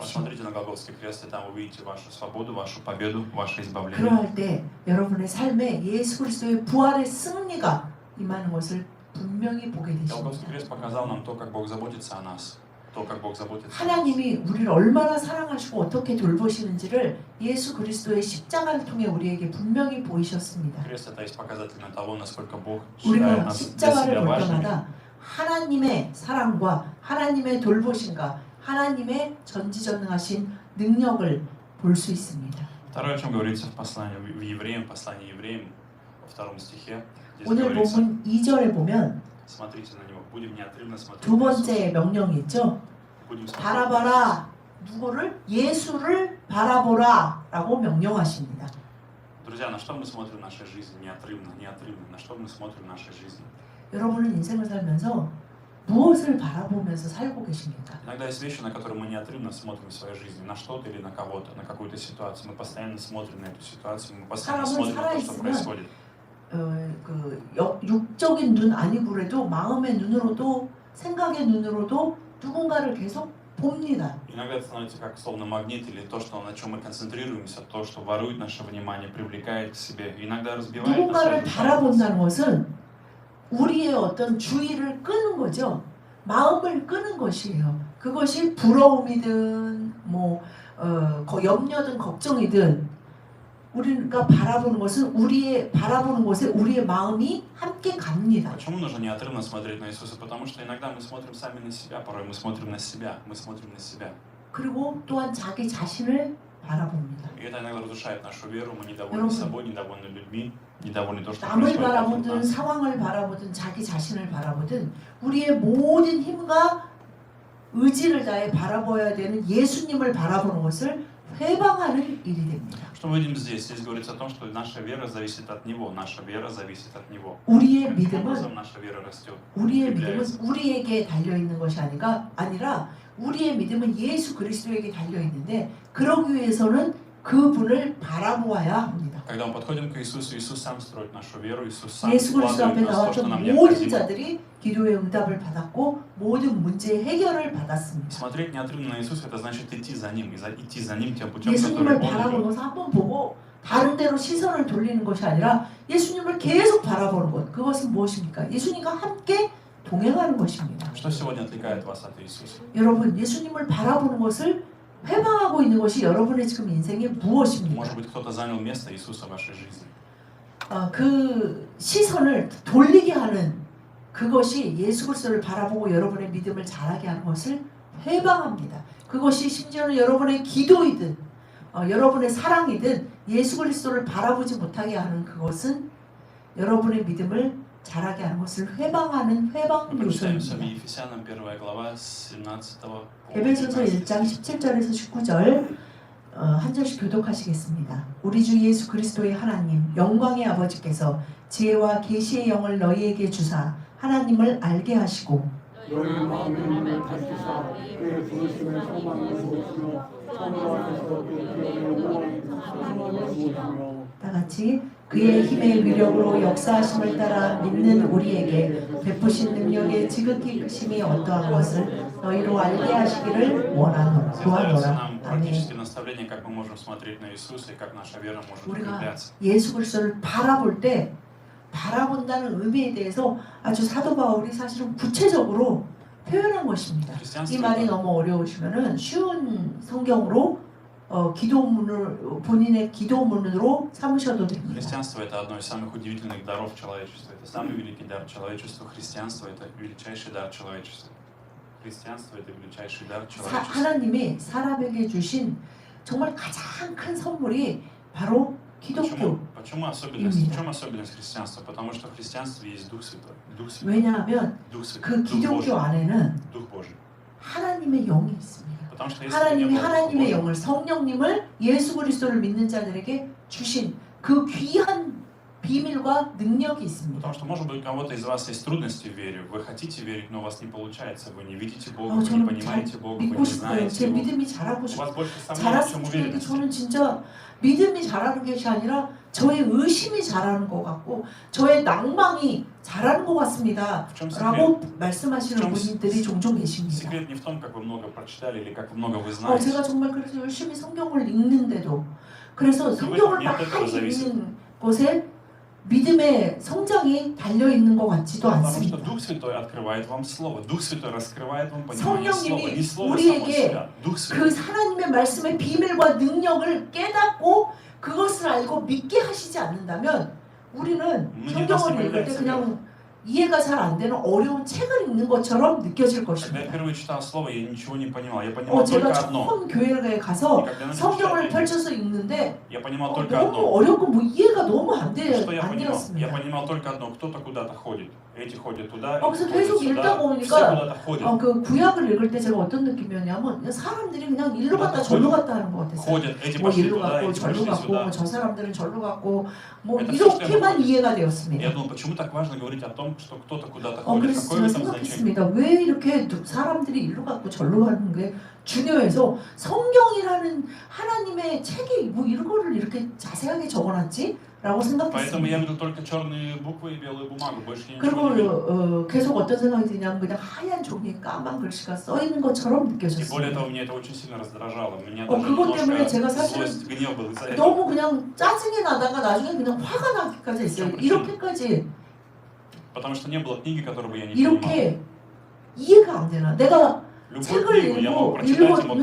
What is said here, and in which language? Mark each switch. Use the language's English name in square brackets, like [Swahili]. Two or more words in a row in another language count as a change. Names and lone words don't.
[Russian] Посмотрите на Голгофский крест, и там увидите вашу свободу, вашу победу, ваше избавление. [Korean] 그러할 때 여러분의 삶에 예수 그리스도의 부활의 승리가 임하는 것을 분명히 보게 [Russian] Голгофский [Korean] 되십니다. [Russian] крест показал нам то, как Бог заботится о нас. То, как Бог заботится о нас. [Korean] 하나님이 우리를 얼마나 사랑하시고 어떻게 돌보시는지를 예수 그리스도의 십자가를 통해 우리에게 분명히 보이셨습니다. [Russian] Крест это есть показательно того, насколько Бог считает [Korean] 우리가 [Russian] нас для [Korean] 십자가를 [Russian] себя [Korean] 볼 [Russian] важными. [Korean] 때마다 하나님의 사랑과 하나님의 돌보심과 하나님의 전지전능하신 능력을 볼 수 있습니다. [Russian] Второе, о чем говорится в послании в Евреям, послании Евреям во втором стихе. Здесь [Korean] 오늘 [Russian] говорится, [Korean] 본문 2절에 보면 [Russian] смотрите на него, будем неотрывно смотреть [Korean] 두 [Russian] на Иисуса. [Korean] 번째 명령이 있죠. [Russian] Будем смотреть. [Korean] 바라봐라. 누구를? 예수를 바라보라 라고 명령하십니다. [Russian] Друзья, на что мы смотрим в нашей жизни? Неотрывно, неотрывно. На что мы смотрим в нашей жизни? [Korean] 여러분은 인생을 살면서 무엇을 바라보면서 살고 계십니까? [Russian] Иногда есть вещи, на которые мы неотрывно смотрим в своей жизни. На что-то или на кого-то, на какую-то ситуацию. Мы постоянно смотрим на эту ситуацию, мы постоянно [Korean] 사람은 [Russian] смотрим на то, что [Korean] 살아있으면 [Russian] происходит. [Korean] 육적인 눈 아니고라도 마음의 눈으로도 생각의 눈으로도 누군가를 계속 봅니다. [Russian] Иногда это становится как словно магнит или то, что, на чем мы концентрируемся, то, что ворует наше внимание, привлекает к себе. Иногда разбивает нас. [Korean] 누군가를 [Russian] разрушает нас. [Korean] 바라본다는 것은 우리의 어떤 주의를 끄는 거죠. 마음을 끄는 것이에요. 그것이 부러움이든 염려든 걱정이든 우리가 바라보는 것은 바라보는 곳에 우리의 마음이 함께 갑니다. [Russian] Почему нужно неотрывно смотреть на Иисуса? Потому что иногда мы смотрим сами на себя, порой мы смотрим на себя, мы смотрим на себя. [Korean] 그리고 또한 자기 자신을 바라봅니다. [Russian] И это иногда разрушает нашу веру, мы недовольны [Korean] 여러분, [Russian] собой, недовольны людьми, недовольны то, что [Korean] 남을 [Russian] происходит вокруг [Korean] 바라보든 [Russian] нас. [Korean] 상황을 바라보든 자기 자신을 바라보든 우리의 모든 힘과 의지를 다해 바라봐야 되는 예수님을 바라보는 것을 회방하는 일이 됩니다. [Russian] Что мы видим здесь? Здесь говорится о том, что наша вера зависит от Него, наша вера зависит от Него. [Korean] 우리의 [Russian] Каким [Korean] 믿음은 [Russian] образом наша вера растет? [Korean] 우리의 믿음은 우리에게 달려 있는 것이 아니라 우리의 믿음은 예수 그리스도에게 달려 있는데 그러기 위해서는 그분을 바라보아야 합니다. [Russian] Когда мы подходим к Иисусу, Иисус сам строит нашу веру, Иисус сам [Korean] 예수 그리스도 앞에 [Russian] вкладывает в нас то, что [Korean] 나왔던 [Russian] нам [Korean] 모든 [Russian] необходимо. [Korean] 자들이 기도의 응답을 받았고 모든 문제의 해결을 받았습니다. [Russian] Смотреть неотрывно на Иисуса, это значит идти за Ним, идти за Ним тем путем, который [Korean] 예수님을 [Russian] Он [Korean] 바라보는 [Russian] идет. [Korean] 것을 한번 보고 다른 데로 시선을 돌리는 것이 아니라 예수님을 계속 바라보는 것. 그것은 무엇입니까? 예수님과 함께 동행하는 것입니다. [Russian] Что сегодня отвлекает вас от Иисуса? [Korean] 여러분, 예수님을 바라보는 것을 회방하고 있는 것이 여러분의 지금 인생에 무엇입니까? [Russian] Может быть, кто-то занял место Иисуса в вашей жизни. [Korean] 그 시선을 돌리게 하는 그것이 예수 그리스도를 바라보고 여러분의 믿음을 자라게 하는 것을 회방합니다. 그것이 심지어는 여러분의 기도이든 여러분의 사랑이든 예수 그리스도를 바라보지 못하게 하는 그것은 여러분의 믿음을 자라게 하는 것을 회방하는 회방 [Russian] Мы прочитаемся в [Korean] 요소입니다. [Russian] Ефесянам 1 глава с 17 по [Korean] 에베소서 [Russian] 19 [Korean] 1장 17절에서 19절 한 절씩 교독하시겠습니다. 우리 주 예수 그리스도의 하나님 영광의 아버지께서 지혜와 계시의 영을 너희에게 주사 하나님을 알게 하시고 너희 마음을 가지사 그의 부르심의 소망을 보시며 참으로서 그의 영광을 소망을 보시며 다 같이 그의 힘의 위력으로 역사하심을 따라 믿는 우리에게 베푸신 능력의 지극히 크심이 어떠한 것을 너희로 알게 하시기를 원하노라. [Russian] Дается [Korean] 도와노라. [Russian] нам [Korean] 아멘. [Russian] практические наставления, как мы можем смотреть на Иисуса и как наша вера может [Korean] 우리가 [Russian] укрепляться. [Korean] 예수 그리스도를 바라볼 때 바라본다는 의미에 대해서 아주 사도 바울이 사실은 구체적으로 표현한 것입니다. 이 [Russian] Христианство [Korean] 말이 [Russian] это, [Korean] 너무 어려우시면은 쉬운 성경으로 기도문을 본인의 기도문으로 삼으셔도 됩니다. [Russian] христианство это одно из самых удивительных даров человечества. Это самый великий дар человечества. Христианство это величайший дар человечества. Христианство это величайший дар человечества. [Korean] 하나님이 사람에게 주신 정말 가장 큰 선물이 바로 기독교. [Russian] Почему особенность? В чем особенность христианства? Потому что в христианстве есть Дух Святой. Дух Святой. [Korean] 왜냐하면 [Russian] Дух Святой. [Korean] 그 [Russian] Дух Божий. [Korean] 기독교 안에는 [Russian] Дух Божий. [Korean] 하나님의 영이 있습니다. [Russian] Потому что если бы не [Korean] 하나님이 [Russian] было Духа [Korean] 하나님의 [Russian] Божьего, [Korean] 영을 성령님을 예수 그리스도를 믿는 자들에게 주신 그 귀한 비밀과 능력이 있습니다. [Russian] потому что, может быть, у кого-то из вас есть трудности в вере, вы хотите верить, но у вас не получается, вы не видите Бога, вы не [Korean] 저는 잘 [Russian] понимаете Бога, вы [Korean] 믿고 [Russian] не [Korean] 싶어요. [Russian] знаете [Korean] 제 [Russian] Его. [Korean] 믿음이 자라고 [Russian] У [Korean] 싶어요. [Russian] вас больше сомнений, чем [Korean] 자랐으면 좋겠는데 [Russian] уверенности. [Korean] 저는 진짜 믿음이 자라는 것이 아니라 저의 의심이 자라는 것 같고 저의 낭망이 자라는 것 같습니다. [Russian] В чем секрет? [Korean] 라고 말씀하시는 좀 분들이 종종 계십니다. [Russian] Секрет не в том, как вы много прочитали или как много вы [Korean] 제가 [Russian] знаете. [Korean] 정말 그래서 열심히 성경을 읽는데도 그래서 성경을 많이 읽는 곳에 믿음의 성장이 달려 있는 것 같지도 [Russian] Потому что [Korean] 않습니다. [Russian] Дух Святой открывает вам Слово. Дух Святой раскрывает вам понимание Слова. [Korean] 성령님이 [Russian] Не Слово само [Korean] 우리에게 [Russian] себя. Дух [Korean] 그 [Russian] Святой. [Korean] 하나님의 말씀의 비밀과 능력을 깨닫고 그것을 알고 믿게 하시지 않는다면 우리는 성경을 읽을 때 그냥 이해가 잘 안 되는 어려운 책을 읽는 것처럼 느껴질 [Russian] Когда я [Korean] 것입니다. [Russian] впервые читал Слово, я ничего не понимал. Я понимал [Korean] 제가 [Russian] только одно. [Korean] 처음 교회에 [Russian] И [Korean] 가서 [Russian] когда я начал [Korean] 성경을 [Russian] читать, [Korean] 펼쳐서 읽는데 [Russian] я понимал только [Korean] 너무 [Russian] одно. [Korean] 어렵고 뭐 이해가 너무 안 [Russian] Что я [Korean] 안 [Russian] понимал? Я [Korean] 되었습니다. [Russian] понимал только одно. Кто-то куда-то ходит. Эти ходят туда, [Korean] 그래서 [Russian] эти [Korean] 계속 [Russian] ходят [Korean] 읽다 [Russian] сюда. [Korean] 보니까 [Russian] Все куда-то ходят. [Korean] 그 구약을 읽을 때 제가 어떤 느낌이었냐면 그냥 사람들이 그냥 일로 갔다 절로 갔다 하는 것 같았어요. [Russian] Ходят. Эти [Korean] 뭐 [Russian] пошли [Korean] 일로 [Russian] туда, [Korean] 갔고 [Russian] эти [Korean] 절로 [Russian] пошли [Korean] 갔고 [Russian] сюда. [Korean] 뭐 저 사람들은 절로 갔고 뭐 [Russian] Это всё, что я [Korean] 이렇게만 [Russian] могу. [Korean] 이해가 [Russian] Я [Korean] 되었습니다. [Russian] думал, почему так важно говорить о том, что кто-то куда-то ходит? [Korean] 그래서 [Russian] Какое в [Korean] 제가 [Russian] этом значение? [Korean] 생각했습니다. 왜 이렇게 사람들이 일로 갔고 절로 가는 게 중요해서 성경이라는 하나님의 책이 뭐 이런 거를 이렇게 자세하게 적어놨지? 라고 [Russian] Поэтому [Korean] 생각했습니다. [Russian] я видел только черные буквы и белую бумагу, больше я [Korean] 그리고 [Russian] ничего не видел. [Korean] 계속 어떤 생각이 드냐면 그냥 하얀 종이에 까만 글씨가 써 있는 것처럼 [Russian] И более [Korean] 느껴졌습니다. [Russian] того, меня это очень сильно раздражало. Меня [Korean] 어, [Russian] даже [Korean] 그것 때문에 [Russian] немножко [Korean] 제가 사실은 [Russian] злость, гнев был из-за этого. [Korean] 너무 그냥 짜증이 나다가 나중에 그냥 화가 나기까지 했어요. 이렇게까지 [Russian] Потому что не было книги, которую бы я не понимал. [Korean] 이렇게 이해가 안 되나? 내가 [Russian] Любую [Korean] 책을 [Russian] книгу я мог прочитать и мог